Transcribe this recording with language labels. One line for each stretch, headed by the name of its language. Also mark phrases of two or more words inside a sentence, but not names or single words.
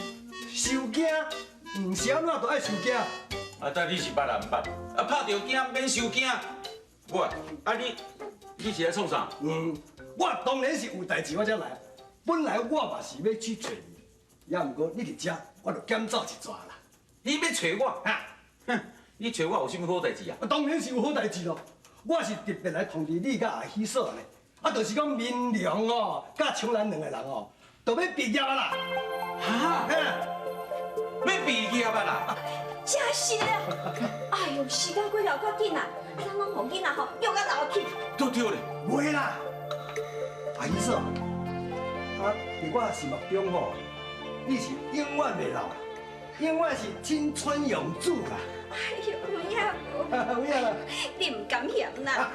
Min Nan Chinese: 收惊？唔是安怎都爱收惊？啊，但你是捌人捌，啊拍着惊免收惊。我，啊你是来创啥？我当然是有代志我才来。本来我嘛是要去找你，也毋过你伫遮，我就减走一逝啦。你要找我？哈，哼，你找我有啥物好代志啊？当然是有好代志咯。我是特别来通知你甲阿喜嫂呢，啊，就是讲明良哦，甲琼兰两个人哦，都要毕业啊啦。哈？要毕业啊啦？真是了！哎呦，时间过了够紧啊！咱拢互囡仔吼约到老去。对咧，袂啦，阿姨嫂，啊，伫我心目中吼，你是永远袂老，永远是青春永驻啦。哎呦，有影无？有影啦。你唔敢嫌啦。